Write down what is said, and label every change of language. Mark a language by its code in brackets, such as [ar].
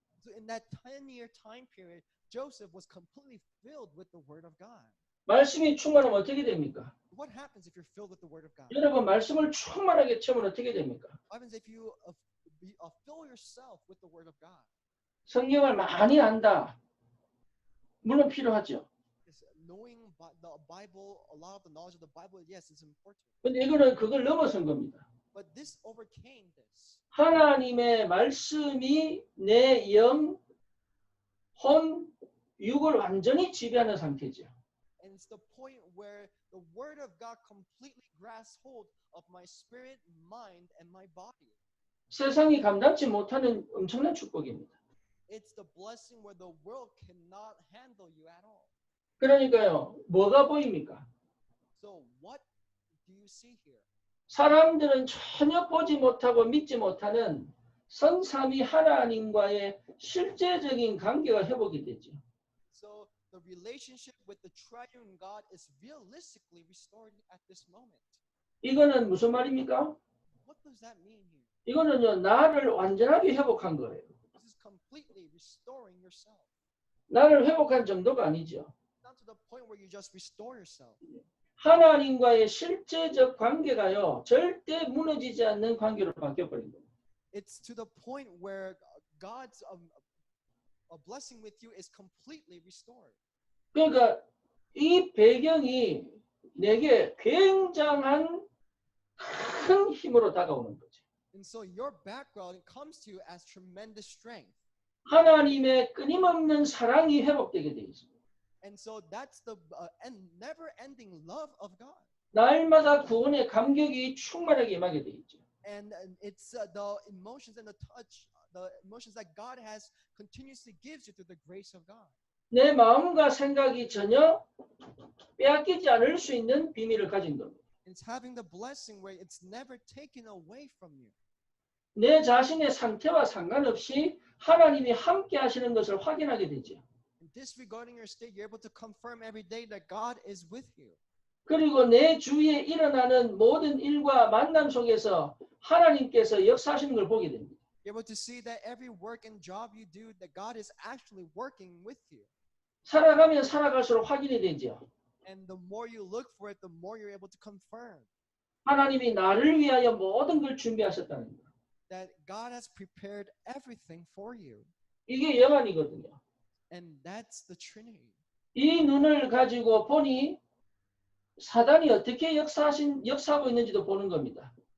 [en] So in that 10-year time period, Joseph was completely filled with the Word of God. [ko] 말씀이 충만하면 어떻게 됩니까? [en] What happens if you're filled with the Word of God? [ko] 여러분 말씀을 충만하게 채우면 어떻게 됩니까? [en] What happens if you fill yourself with the Word of God? [ko] 성경을 많이 안다. 물론 필요하죠. [en] Knowing the Bible, a lot of the knowledge of the Bible, yes, it's important. [ko] 근데 이거는 그걸 넘어선 겁니다. [en] But this overcame this. [ko] 하나님의 말씀이 내 영, 혼, 육을 완전히 지배하는 상태죠. [en] And it's the point where the Word of God completely grasps hold of my spirit, mind, and my body. [ko] 세상이 감당치 못하는 엄청난 축복입니다. [en] It's the blessing where the world cannot handle you at all. [ko] 그러니까요, 뭐가 보입니까? [en] So what do you see here? [ko] 사람들은 전혀 보지 못하고 믿지 못하는 성삼위 하나님과의 실제적인 관계가 회복이 되죠. [en] So the relationship with the triune God is realistically restored at this moment. [ko] 이거는 무슨 말입니까? [en] What does that mean here? [ko] 이거는요, 나를 완전하게 회복한 거예요. [en] This is completely restoring yourself. [ko] 나를 회복한 정도가 아니죠. [en] Not to the point where you just restore yourself. [ko] 하나님과의 실제적 관계가요, 절대 무너지지 않는 관계로 바뀌어버린 겁니다. [en] It's to the point where God's a blessing with you is completely restored. [ko] 그러니까 이 배경이 내게 굉장한 큰 힘으로 다가오는 거죠. [en] And so your background comes to you as tremendous strength. [ko] 하나님의 끊임없는 사랑이 회복되게 되어 있습니다. [en] And so that's the never-ending love of God. [ko] 날마다 구원의 감격이 충만하게 임하게 되어 있죠. [en] And it's the emotions and the touch, the emotions that God has continuously gives you through the grace of God. [ko] 내 마음과 생각이 전혀 빼앗기지 않을 수 있는 비밀을 가진 겁니다. [en] It's having the blessing where it's never taken away from you. [ko] 내 자신의 상태와 상관없이 하나님이 함께 하시는 것을 확인하게 되죠. [en] Disregarding your state, you're able to confirm every day that God is with you. [ko] 그리고 내 주위에 일어나는 모든 일과 만남 속에서 하나님께서 역사하시는 걸 보게 됩니다. [en] You're able to see that every work and job you do, that God is actually working with you. [ko] 살아가면 살아갈수록 확인이 되죠. [en] And the more you look for it, the more you're able to confirm [ko] 하나님이 나를 위하여 모든 걸 준비하셨다는 거. [en] that God has prepared everything for you. [ko] 이게 영안이거든요. [en] And that's the Trinity. [ko] 이 눈을 가지고 보니 사단이 어떻게 역사하고 있는지도 보는 겁니다.